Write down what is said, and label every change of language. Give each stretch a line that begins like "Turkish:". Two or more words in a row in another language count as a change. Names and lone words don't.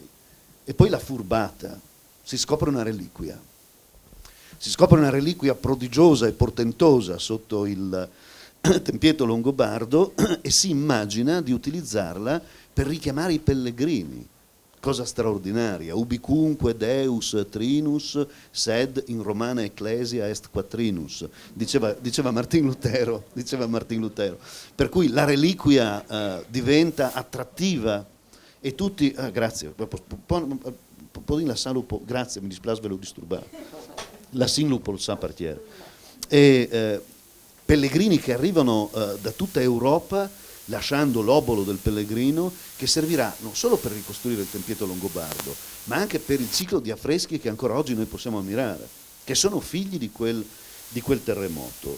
Italian: E poi la furbata, si scopre una reliquia. Si scopre una reliquia prodigiosa e portentosa sotto il tempietto longobardo e si immagina di utilizzarla per richiamare i pellegrini. Cosa straordinaria,
Latin: ubicunque Deus trinus, sed in romana ecclesia est quatrinus,
Italian: diceva Martin Lutero. Per cui la reliquia diventa attrattiva e tutti, grazie, grazie, mi dispiace ve lo disturbare, la sinlupo sa partiere, e pellegrini che arrivano da tutta Europa, lasciando l'obolo del pellegrino, che servirà non solo per ricostruire il tempietto longobardo, ma anche per il ciclo di affreschi che ancora oggi noi possiamo ammirare, che sono figli di quel terremoto.